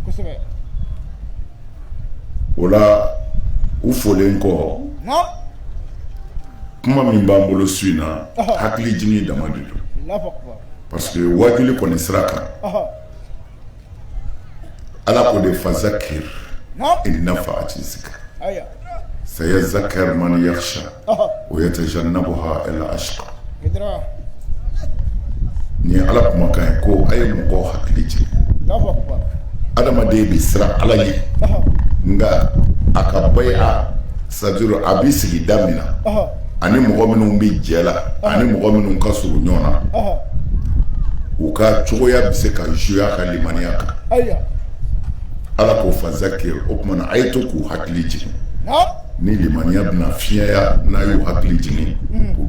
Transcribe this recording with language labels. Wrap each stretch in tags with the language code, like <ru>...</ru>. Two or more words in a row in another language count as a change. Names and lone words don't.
<bm>o la u folen kɔ kuma min b'an bolo su in na hakili jigin dama de don</bm> <fr>parce que</fr> <bm>wajuli kɔni sira kan Ala ko de</bm> <ar>فذكر إن نفعت الذكرى سيذكر من يخشى ويتجنبها الأشقى</ar> <bm>ni Ala kuma kan ko ay mɔgɔ hakili jigin adamaden bɛ siran Ala ɲɛ nga a ka baya</bm> <fr>c'est-à-dire</fr> <bm>a bɛ sigi da min na ani mɔgɔ minnu bɛ jɛ la ani mɔgɔ minnu ka surun ɲɔgɔn na u ka cogoya bɛ se ka jouer a ka limaniya kan Ala k'o fazakir o tuma na a ye to k'u hakili jigin ni limaniya bɛna fiɲɛya n'a y'u hakili jigin u</bm>